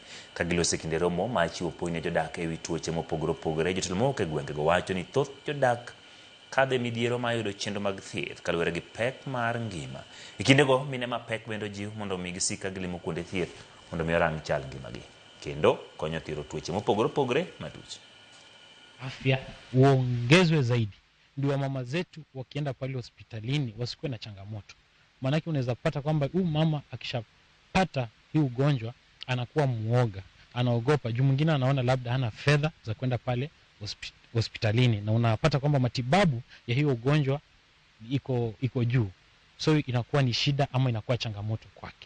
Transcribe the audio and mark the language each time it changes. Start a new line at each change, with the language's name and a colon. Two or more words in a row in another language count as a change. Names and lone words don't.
Luo (Kenya and Tanzania): Ka giloso kinde romo ma chiwo puonj ne jodak e wi tuoche mopogore opogore, jotelo mawuok e gwengego wacho ni thoth jodak kadhe midhiero ma yudo chenro mag thieth kaluwore gi pek mar ngima. E kindego mine ma pek bendo jiw mondo omi gisik ka gilimo kuonde thieth mondo omi orang chal ngimagi kendo konyo thiro tuoche mopogore opogore matuch.
Swahili: Afya uongezwe zaidi ndio mama zetu wakienda pale hospitalini wasikuwe na changamoto. Maanake unaweza pata kwamba huyu mama akishapata hii ugonjwa anakuwa muoga, anaogopa juu mwingine anaona labda hana fedha za kwenda pale hospitalini, na unapata kwamba matibabu ya hiyo ugonjwa iko juu, so inakuwa ni shida ama inakuwa changamoto kwake.